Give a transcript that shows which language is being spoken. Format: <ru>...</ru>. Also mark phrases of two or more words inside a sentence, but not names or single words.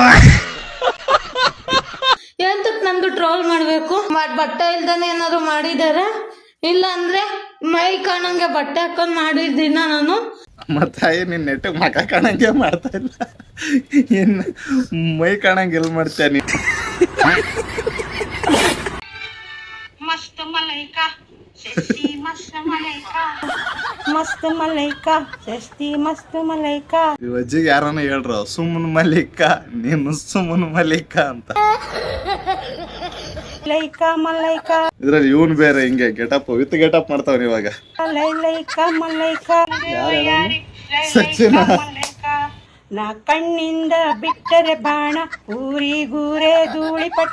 <kn>ಎಂತಕ್ ನಂದು ಟ್ರೋಲ್ ಮಾಡ್ಬೇಕು? ಬಟ್ಟೆ ಇಲ್ದಾನೆ ಏನಾದ್ರು ಮಾಡಿದಾರೆ? ಇಲ್ಲ ಅಂದ್ರೆ ಮೈ ಕಾಣಂಗೆ ಬಟ್ಟೆ ಹಾಕೊಂಡ್ ಮಾಡಿದ್ದೀನ ನಾನು? ಮತ್ತ ನಿನ್ ನೆಟ್ಟಿಗೆ ಮಕ ಕಾಣಂಗೆ ಮಾಡ್ತಾ ಇಲ್ಲ, ಇನ್ನು ಮೈ ಕಾಣಂಗೆ ಎಲ್ಲಿ ಮಾಡ್ತೀಯ ನೀನು?</kn> <hi>मस्त मलाइका सेस्ती मस्त मलाइका मस्त मलाइका सेस्ती मस्त मलाइका</hi> <kn>ಈ ಅಜ್ಜಿಗೆ ಯಾರನ್ನ ಹೇಳ್ರು ಸುಮ್ಮನ್ ಮಲಿಕ, ನೀನು ಸುಮ್ಮನ್ ಮಲಿಕ ಅಂತ. मलाइका मलाइका ಇದ್ರಲ್ಲಿ ಇವನ್ ಬೇರೆ ಹಿಂಗೆ</kn> <en>getup with getup</en> <kn>ಮಾಡ್ತಾವ ಇವಾಗ. मलाइका मलाइका ಸಚಿನ मलाइका ನಾ ಕಣ್ಣಿಂದ ಬಿಟ್ಟರೆ ಬಾಣ ಊರಿಗೂರೇ ಧೂಳಿಪಟ.</kn>